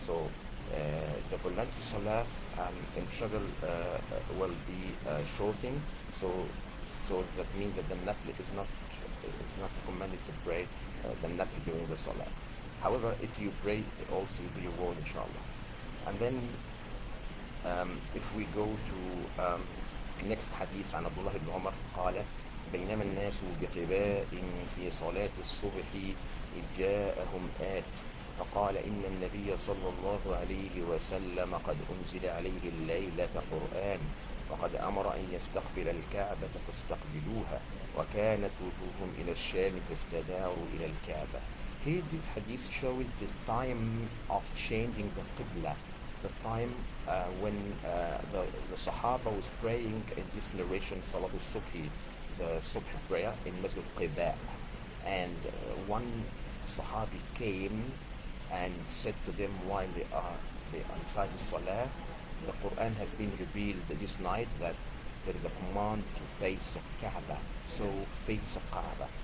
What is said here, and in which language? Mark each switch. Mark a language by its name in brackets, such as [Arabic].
[English] So the voluntary salah in travel will be shorting. So that means that the nafl is not recommended to pray the nafl during the salah. However, if you pray, it also will be rewarded, inshallah. And then if we go to next hadith [Arabic] عن عبد الله بن عمر قال بينما الناس بقباء في صلاة الصبح إذ جاءهم آت فقال إن النبي صلى الله عليه وسلم قد أنزل عليه الليلة قرآن وقد أمر أن يستقبل الكعبة فاستقبلوها وكانت وجوههم إلى الشام فاستداروا إلى الكعبة. [English] Here this hadith shows the time of changing the Qibla, the time when the Sahaba was praying in this narration, Salatul Subhi, the Subh prayer in Masjid Qiba. And one Sahabi came and said to them while they are inside the Salah, the Quran has been revealed this night that there is a command to face the Kaaba, so face the Kaaba.